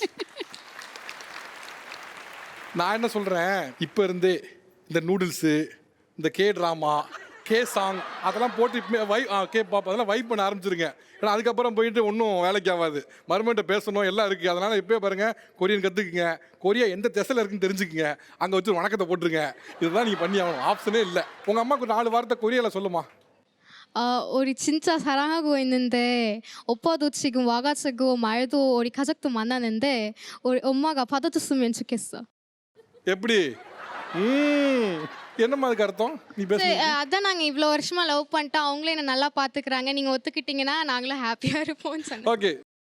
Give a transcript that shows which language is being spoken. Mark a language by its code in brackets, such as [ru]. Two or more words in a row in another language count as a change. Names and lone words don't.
[ta] நான் என்ன சொல்றேன், இப்ப இருந்தே இந்த நூடுல்ஸ், இந்த [en] K drama, K song [ta] அதெல்லாம் போட்டு [en] K pop [ta] அதெல்லாம் வைப் பண்ண ஆரம்பிச்சிருங்க. ஏன்னா அதுக்கப்புறம் போயிட்டு ஒன்றும் வேலைக்கு ஆகாது, மருமகிட்ட பேசணும் எல்லாம் இருக்குது. அதனால் இப்போயே பாருங்கள், கொரியன் கற்றுக்குங்க, கொரியா எந்த திசையில் இருக்குன்னு தெரிஞ்சுக்குங்க, அங்கே வச்சு வணக்கத்தை போட்டுருங்க. இதுதான் நீங்கள் பண்ணி ஆகணும், ஆப்ஷனே இல்லை. உங்கள் அம்மாவுக்கு 4 வார்த்தை கொரியாவில் சொல்லுமா. [ko] 우리 진짜 사랑하고 있는데 오빠도 지금 와가지고 말도 우리 가족도 만나는데 우리 엄마가 받아줬으면 좋겠어. [ta] எப்படி? என்னம்மா அதுக்கு அர்த்தம்? நீ பேச அதான் நாங்கள் இவ்வளோ வருஷமாக லவ் பண்ணிட்டோம், அவங்களே என்ன நல்லா பார்த்துக்கிறாங்க, நீங்கள் ஒத்துக்கிட்டீங்கன்னா நாங்களும் ஹாப்பியாக இருப்போம்னு சொன்னேன். ஓகே.